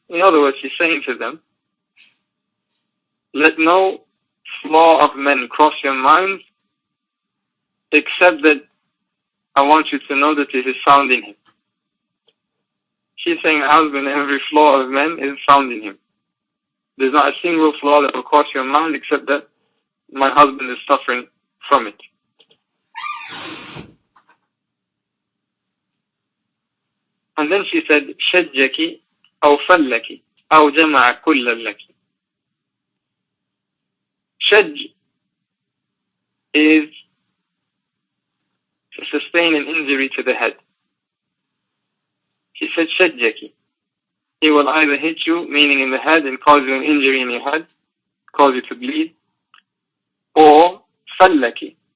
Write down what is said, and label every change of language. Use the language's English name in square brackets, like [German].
[English] In other words, he's saying to them, let no flaw of men cross your minds, except that I want you to know that it is found in him. She's saying, husband, every flaw of men is found in him. There's not a single flaw that will cross your mind except that my husband is suffering from it. And then she said, [Arabic] شجك أو فلك أو جمع كل لك. [English] Shaj is to sustain an injury to the head. She said, شجك. He will either hit you, meaning in the head, and cause you an injury in your head, cause you to bleed, or فلك.